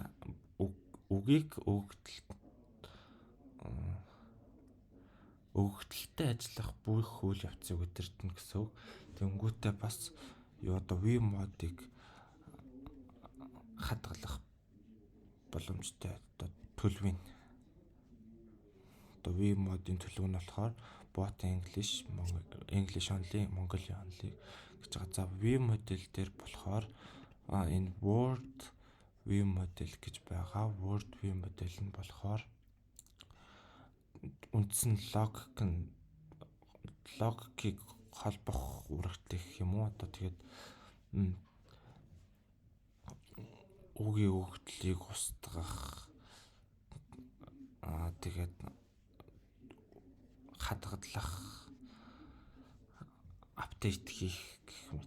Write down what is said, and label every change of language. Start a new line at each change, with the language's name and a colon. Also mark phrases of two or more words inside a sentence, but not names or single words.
Mongolian: Үгийг өгдөлтэй ажиллах бүх үйл явцыг удирдна гэсэн үг. Тэнгүүтээ бас одоо view модыг хадгалах боломжтой одоо төлөвийн одоо view модын төлөв нь болохоор
English: both English only, Mongolia only
Mongolian: гэж байгаа. За
English: view model
Mongolian: дээр болохоор энэ
English: Word view model
Mongolian: гэж байгаа.
English: Word view model
Mongolian: нь болохоор үндсэн логикийг холбох үүрэгтэй гэх юм уу? Одоо тэгээд үгийн өгдлийг устгах тэгээд хадгалах, апдейт хийх гэх мэт.